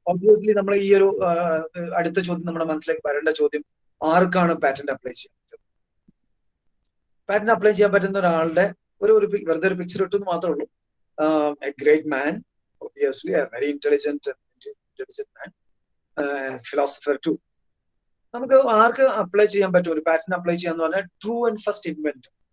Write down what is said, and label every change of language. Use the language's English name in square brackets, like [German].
[Malayalam] Obviously, നമ്മൾ ഈ ഒരു അടുത്ത ചോദ്യം നമ്മുടെ മനസ്സിലേക്ക് വരേണ്ട ചോദ്യം, ആർക്കാണ് പാറ്റന്റ് അപ്ലൈ ചെയ്യാൻ പറ്റും? പാറ്റന്റ് അപ്ലൈ ചെയ്യാൻ പറ്റുന്ന ഒരാളുടെ വെറുതെ ഒരു പിക്ചർ ഇട്ടെന്ന് മാത്രമേ ഉള്ളൂ. [English] A great man, obviously, a very intelligent man, philosopher too. [Malayalam] നമുക്ക് ആർക്ക് അപ്ലൈ ചെയ്യാൻ പറ്റും ഒരു പാറ്റന്റ് അപ്ലൈ ചെയ്യാന്ന് പറഞ്ഞാൽ ട്രൂ ആൻഡ് ഫസ്റ്റ് ഇൻവെന്റർ.